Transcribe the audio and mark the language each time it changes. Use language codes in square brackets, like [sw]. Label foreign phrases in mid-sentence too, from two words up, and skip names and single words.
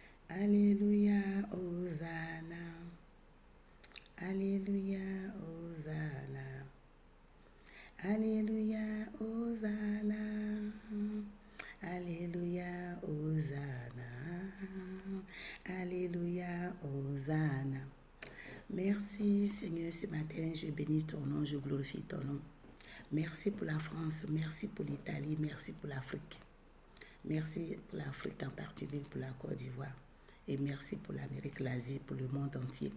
[fr] Alléluia, Hosanna. Alléluia, Hosanna. Alléluia, Hosanna. Alléluia, Hosanna. Alléluia, Hosanna. Merci Seigneur, ce matin, je bénis ton nom, je glorifie ton nom. Merci pour la France, merci pour l'Italie, merci pour l'Afrique. Merci pour l'Afrique en particulier, pour la Côte d'Ivoire. Et merci pour l'Amérique, l'Asie, pour le monde entier.